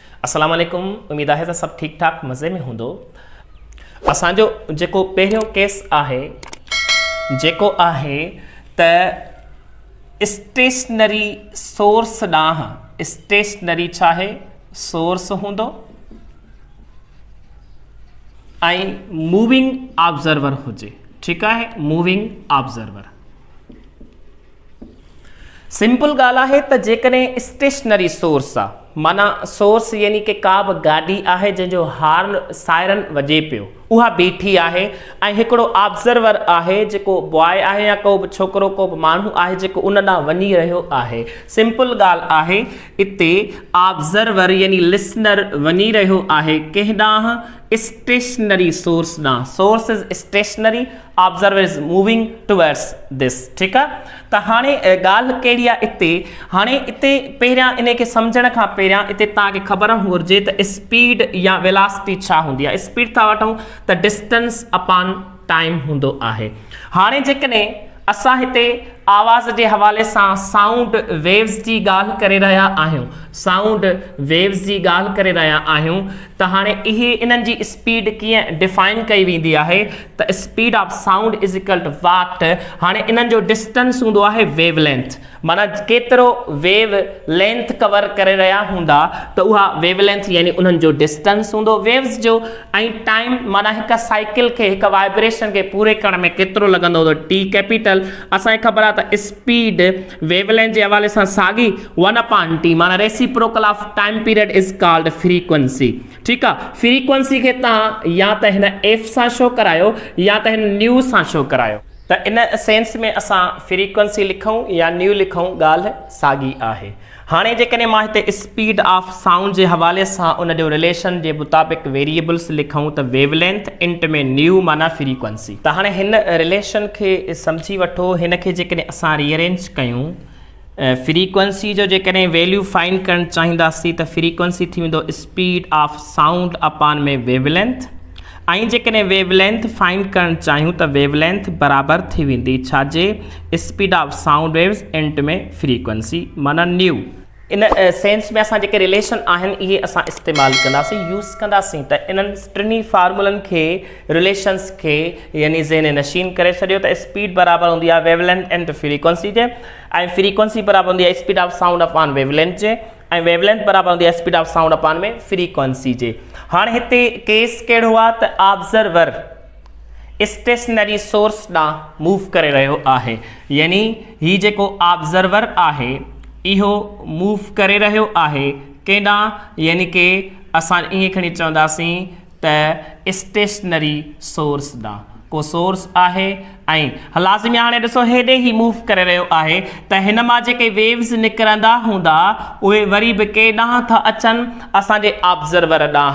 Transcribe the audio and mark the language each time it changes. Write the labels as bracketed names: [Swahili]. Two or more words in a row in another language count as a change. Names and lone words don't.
[Arabic] السلام عليكم. [Sindhi] उम्मीद है सब ठीक ठाक मज़े में हूंदो। असांजो जेको पहिरियों केस आहे जेको आहे त [English] stationary source [Sindhi] ॾांहुं स्टेशनरी छा आहे सोर्स हूंदो ऐं [English] moving observer [Sindhi] हुजे। ठीकु आहे, [English] Moving observer. [Sindhi] सिंपल ॻाल्हि आहे त जेकॾहिं [English] stationary source [Sindhi] आहे माना सोर्स यानी कि का बि गाॾी आहे जंहिंजो [English] horn siren [Sindhi] वॼे पियो, उहा बीठी आहे ऐं हिकिड़ो ऑब्जर्वर आहे जेको बॉय आहे या को बि छोकिरो को बि माण्हू आहे जेको उन ॾांहुं वञी रहियो आहे। सिंपल ॻाल्हि आहे, इते ऑब्जर्वर यानी लिसनर वञी रहियो आहे कंहिं ॾांहुं [English] stationary source [Sindhi] ॾांहुं। [English] Source is stationary, observer is moving towards this. [Sindhi] ठीकु आहे, त हाणे ॻाल्हि कहिड़ी आहे इते। हाणे इते पहिरियां इन खे सम्झण खां पहिरियां इते तव्हांखे ख़बर हुजे त स्पीड या वेलासिटी छा हूंदी आहे। स्पीड था वठूं त [English] distance upon time [Sindhi] हूंदो आहे। हाणे जेकॾहिं असां हिते आवाज़ जे हवाले सां [English] sound waves [Sindhi] जी ॻाल्हि करे रहिया आहियूं, [English] sound waves [Sindhi] जी ॻाल्हि करे रहिया आहियूं, त हाणे इहे इन्हनि जी स्पीड कीअं डिफाइन कई वेंदी आहे त [English] speed of sound is equal to what. [Sindhi] हाणे इन्हनि जो डिस्टेंस हूंदो आहे [English] wave length, [Sindhi] माना केतिरो [English] wave length cover [Sindhi] करे रहिया हूंदा त उहा [English] wave length [Sindhi] यानी उन्हनि जो डिस्टेंस हूंदो वेव्स जो। ऐं टाइम माना हिकु साइकिल खे हिकु वाइब्रेशन खे पूरे करण में केतिरो लॻंदो त [English] T capital. [Sindhi] असांखे ख़बर आहे त [English] speed wavelength [Sindhi] जे हवाले सां साॻी 1/t माना [English] reciprocal of time period is called frequency. [Sindhi] ठीकु आहे, फ्रीक्वेंसी खे तव्हां या त हिन एफ सां शो करायो या त हिन न्यू सां शो करायो। त [English] in sense [Sindhi] में असां फ्रीक्वेंसी लिखूं या न्यू लिखूं, ॻाल्हि साॻी आहे। हाणे जेकॾहिं मां हिते [English] speed of sound [Sindhi] जे हवाले सां उन जो रिलेशन जे मुताबिक़ वेरिएबल्स लिखूं त [English] wavelength into [Sindhi] में न्यू माना फ्रीक्वेंसी। त हाणे हिन रिलेशन खे सम्झी वठो। हिन खे जेकॾहिं असां रीअरेंज कयूं, फ्रीक्वेंसी जो जेकॾहिं [English] value find [Sindhi] करणु चाहींदासीं त फ्रीक्वेंसी थी वेंदो [English] speed of sound upon [Sindhi] में वेवलेंथ। ऐं जेकॾहिं [English] wavelength find [Sindhi] करणु चाहियूं त वेवलेंथ बराबरि थी वेंदी छाजे [English] speed of sound waves into [Sindhi] में फ्रीक्वेंसी माना न्यू। [English] in sense [Sindhi] में असां जेके रिलेशन आहिनि इहे असां इस्तेमालु कंदासीं, यूज़ कंदासीं। त इन्हनि टिनी फार्मूलनि खे रिलेशन्स खे यानी ज़हन नशीन करे छॾियो त स्पीड बराबरि हूंदी आहे [English] wavelength into frequency [Sindhi] जे, ऐं फ्रीक्वेंसी बराबरि हूंदी आहे [English] speed of sound upon wavelength [Sindhi] जे, ऐं वेवलेंथ बराबरि हूंदी आहे [English] speed of sound upon [Sindhi] में फ्रीक्वेंसी जे। हाणे हिते केस कहिड़ो आहे त [English] observer stationary source [Sindhi] ॾांहुं मूव करे रहियो आहे, यानी हीउ जेको ऑब्जर्वर आहे इहो मूव करे रहियो आहे कंहिं ॾांहुं, यानी कि असां ईअं खणी चवंदासीं त [English] stationary source [Sindhi] ॾांहुं। को सोर्स आहे ऐं लाज़िमी हाणे ॾिसो हेॾे ई मूव करे रहियो आहे त हिन मां जेके वेव्स निकिरंदा हूंदा उहे वरी बि के ॾांहुं था अचनि असांजे ऑब्जर्वर ॾांहुं।